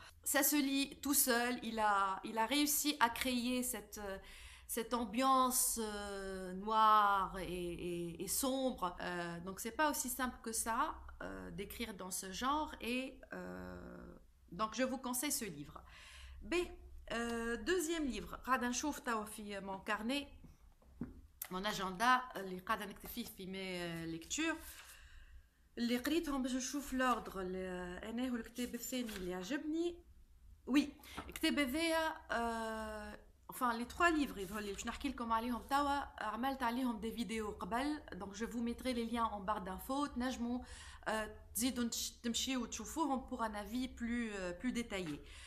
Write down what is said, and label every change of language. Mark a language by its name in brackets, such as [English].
[French] Ça se lit tout seul. Il a réussi à créer cette ambiance noire et sombre. Donc c'est pas aussi simple que ça d'écrire dans ce genre, et donc je vous conseille ce livre. B. Deuxième livre, [Arabic] قاعدة نشوف توا في [French] mon carnet, mon agenda [Arabic] اللي قاعدة نكتب فيه في [French] mes lectures [Arabic] اللي قريتهم باش نشوف [French] l'ordre. [Arabic] أنا هو الكتاب الثاني اللي عجبني. [French] Oui, [Arabic] الكتاب هذايا [French] enfin les trois livres [Arabic] اللي باش نحكي لكم عليهم توا عملت عليهم [French] des vidéos [Arabic] قبل, [French] donc je vous mettrai les liens en barre d'infos. [Arabic] تنجموا تزيدوا تمشيوا وتشوفوهم pour un avis plus détaillé.